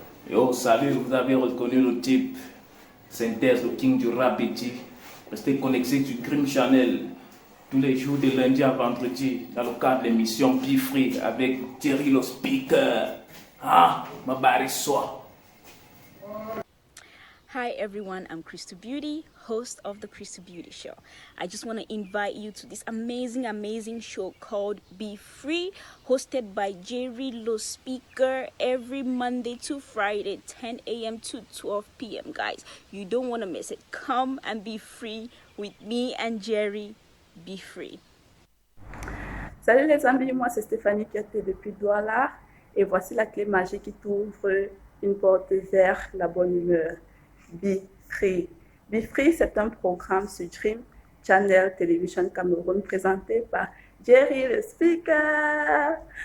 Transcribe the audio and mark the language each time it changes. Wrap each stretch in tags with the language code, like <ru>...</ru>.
<fr>Yo, salut, vous avez reconnu le type. Synthèse, le king du rap petit. Restez connectés sur Dream Channel tous les jours de lundi à vendredi dans le cadre de l'émission Be Free avec Jerry le speaker. Ah, ma barre soit.</fr> <en>Hi everyone, I'm Crystal Beauty, host of the Crystal Beauty Show. I just want to invite you to this amazing show called Be Free, hosted by Jerry Lo Speaker every Monday to Friday, 10 a.m. to 12 p.m. Guys, you don't want to miss it. Come and be free with me and Jerry. Be free.</en> <fr>Salut les amis, moi c'est Stéphanie qui était depuis Douala et voici la clé magique qui t'ouvre une porte vers la bonne humeur. Be Free. Be Free, c'est un programme sur Dream Channel Television Cameroun présenté par Jerry le speaker.</fr>